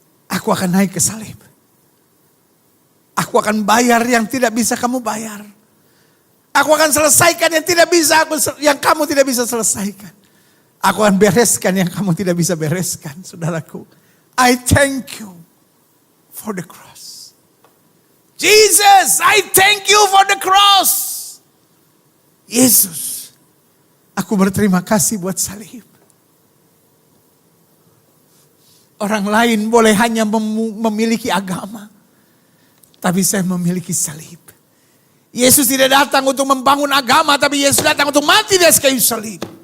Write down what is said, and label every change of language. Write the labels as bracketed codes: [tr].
[id] Aku akan naik ke salib. Aku akan bayar yang tidak bisa kamu bayar. Aku akan selesaikan yang tidak bisa yang kamu tidak bisa selesaikan. Aku akan bereskan yang kamu tidak bisa bereskan, saudaraku. [en] I thank you for the cross. Jesus, I thank you for the cross. [id] Yesus, aku berterima kasih buat salib. Orang lain boleh hanya memiliki agama. Tapi saya memiliki salib. Yesus tidak datang untuk membangun agama, tapi Yesus datang untuk mati di atas kayu salib.